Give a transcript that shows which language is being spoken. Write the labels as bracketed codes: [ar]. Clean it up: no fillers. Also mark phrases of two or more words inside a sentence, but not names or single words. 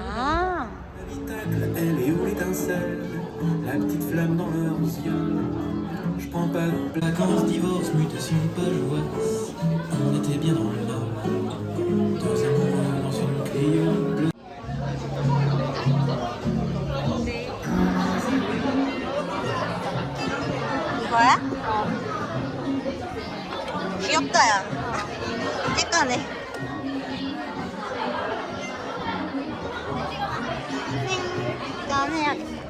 [fr] 아. Elle est où l'étincelle, la petite flamme dans leurs yeux. Je prends pas de vacances, divorce, mutation, pas joyeuse. On était bien dans le nord, deux amoureux dans une Clio bleue. [ko] 이거야? 귀엽다 야. 찌까네. 짠 해야겠다.